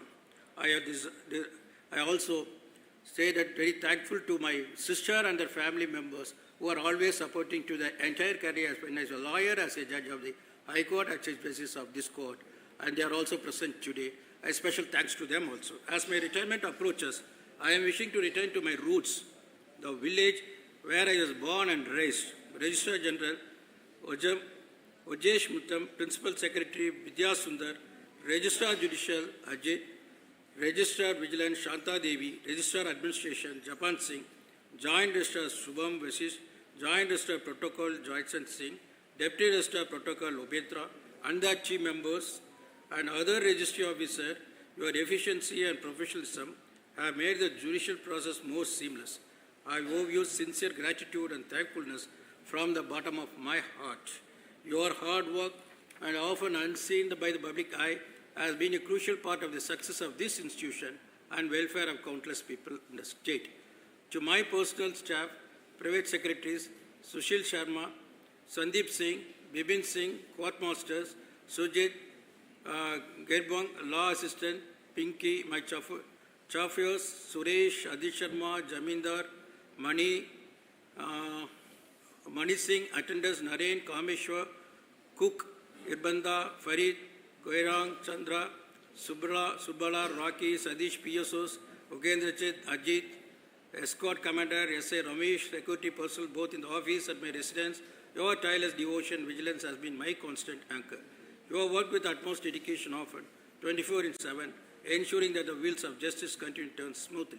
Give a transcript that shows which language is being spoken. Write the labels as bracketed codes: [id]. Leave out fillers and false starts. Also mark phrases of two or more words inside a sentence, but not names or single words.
[en] I also say that very thankful to my sister and their family members who are always supporting to the entire career as a lawyer, as a judge of the High Court, as Chief Justice of this court, and they are also present today. A special thanks to them also. As my retirement approaches, I am wishing to return to my roots, the village where I was born and raised. Registrar General Ojesh Muttam, Principal Secretary Vidya Sundar, Registrar Judicial Ajit, Registrar Vigilance Shanta Devi, Registrar Administration Japan Singh, Joint Registrar Shubham Vasish, Joint Registrar Protocol Joyson Singh, Deputy Registrar Protocol Obetra, and the chief members and other registry officers, your efficiency and professionalism have made the judicial process more seamless. I owe you sincere gratitude and thankfulness from the bottom of my heart. Your hard work, and often unseen by the public eye, has been a crucial part of the success of this institution and welfare of countless people in the state. To my personal staff, private secretaries, Sushil Sharma, Sandeep Singh, Bibin Singh, court masters, Sujit, Gerbang, law assistant, Pinky, my chauffeurs, Suresh, Adi Sharma, Jamindar, Mani Singh, attendants, Naren, Kameshwar, Cook, Irbanda, Farid, Goirang, Chandra, Subala, Rocky, Sadish, PSOs, Ugendra Chit, Ajit, escort commander, S.A. Ramesh, security personnel both in the office and my residence. Your tireless devotion, vigilance has been my constant anchor. You have worked with utmost dedication often, 24/7, ensuring that the wheels of justice continue to turn smoothly.